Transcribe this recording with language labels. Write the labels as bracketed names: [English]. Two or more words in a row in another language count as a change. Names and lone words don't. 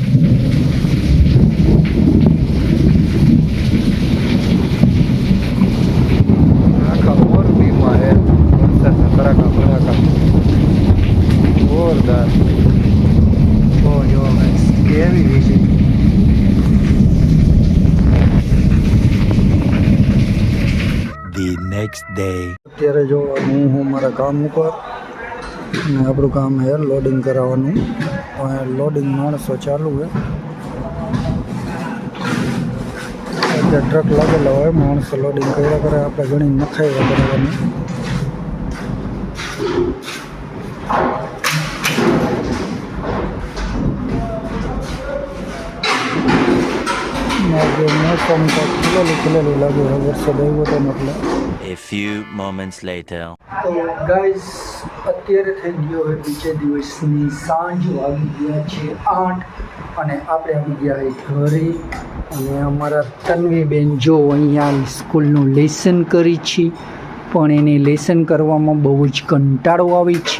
[Gujarati] આખા મોરબીમાં હે વરસાદના કડાકા ભડાકા જોરદાર. જો કેવી વીજળી. [English] The next day. [Gujarati] અત્યારે જો હું મારા કામ ઉપર અને આપણું કામ છે લોડિંગ કરાવવાનું. લોડિંગ માણસો ચાલુ છે. અત્યારે ટ્રક લાગેલા હોય, માણસો લોડિંગ કર્યા કરે, આપણે ઘણી નખાઈ કરવાની. મોસમ તો ખુલેલું લાગે છે, વરસાદ આવ્યો હતો એટલે. [English] A few moments later. [Gujarati] તો ગાઈઝ અત્યારે થઈ ગયો છે બીજે દિવસની સાંજ. વાગી ગયા છે 8 અને આપણે આવી ગયા છે ઘરે. અને અમારા તન્વીબેન જો અહીંયા સ્કૂલનું લેસન કરી છે, પણ એને લેસન કરવામાં બહુ જ કંટાળો આવે છે.